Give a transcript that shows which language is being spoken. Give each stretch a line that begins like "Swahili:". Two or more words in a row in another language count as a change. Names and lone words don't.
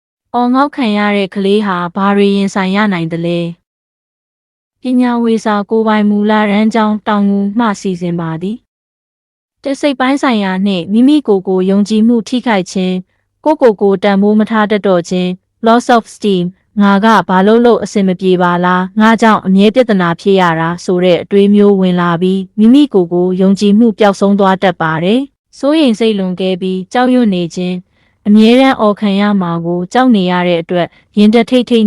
Burmese: အော်ငေါက်ခံရတဲ့ကလေးဟာဘာတွေရင်ဆိုင်ရနိုင်သလဲပညာဝေစာကိုပိုင်မူလရန်ကြောင်းတောင်ငူမှစီစဉ်ပါသည်တစိတ်ပိုင်းဆိုင်ရာနှင့်မိမိကိုယ်ကိုယုံကြည်မှုထိခိုက်ခြင်းကိုတန်ဖိုးမထားတတ်တော့ခြင်း
English: loss of esteem
Burmese: ငါကဘာလို့အဆင်မပြေပါလားငါ ကြောင့်အမြဲပြဿနာဖြစ်ရတာဆိုတဲ့အတွေးမျိုးဝင်လာပြီးမိမိကိုယ်ကိုယုံကြည်မှုပျောက်ဆုံးသွားတတ်ပါတယ်စိုးရိမ်စိတ်လွန်ကဲပြီးကြောက်ရွံ့နေခြင်းအမြဲတမ်းအော်ခံရမှာကိုကြောက်နေရတဲ့အတွက်ရင်တထိတ်ထိတ်